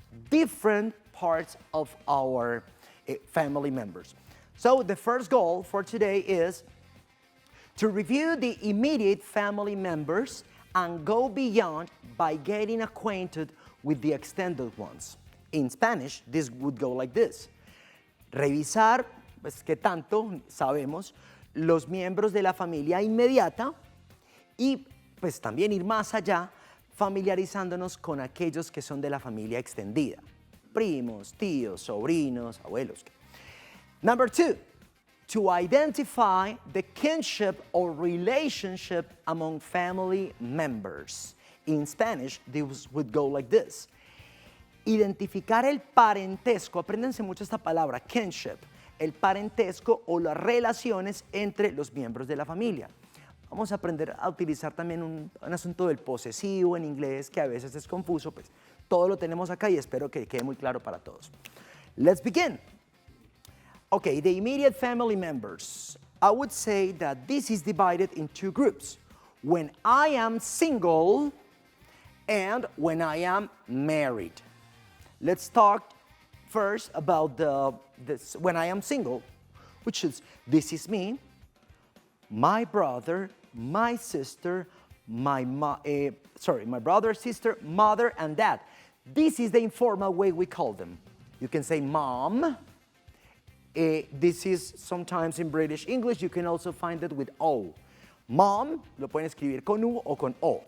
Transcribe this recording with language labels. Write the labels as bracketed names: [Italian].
[English] Different parts of our family members. So the first goal for today is to review the immediate family members and go beyond by getting acquainted with the extended ones. In Spanish, this would go like this. [Spanish] Revisar, pues, qué tanto sabemos los miembros de la familia inmediata y pues también ir más allá familiarizándonos con aquellos que son de la familia extendida. Primos, tíos, sobrinos, abuelos. [English] Number 2, to identify the kinship or relationship among family members. In Spanish, this would go like this. [Spanish] Identificar el parentesco, apréndanse mucho esta palabra, kinship, el parentesco o las relaciones entre los miembros de la familia. Vamos a aprender a utilizar también un asunto del posesivo en inglés que a veces es confuso, pues todo lo tenemos acá y espero que quede muy claro para todos. [English] Let's begin. Okay, the immediate family members. I would say that this is divided in two groups. When I am single and when I am married. Let's talk first about when I am single, which is, this is me, my brother, my sister, my brother, sister, mother, and dad. This is the informal way we call them. You can say mom. This is sometimes in British English, you can also find it with O. [Spanish] Mom, lo pueden escribir con U o con O.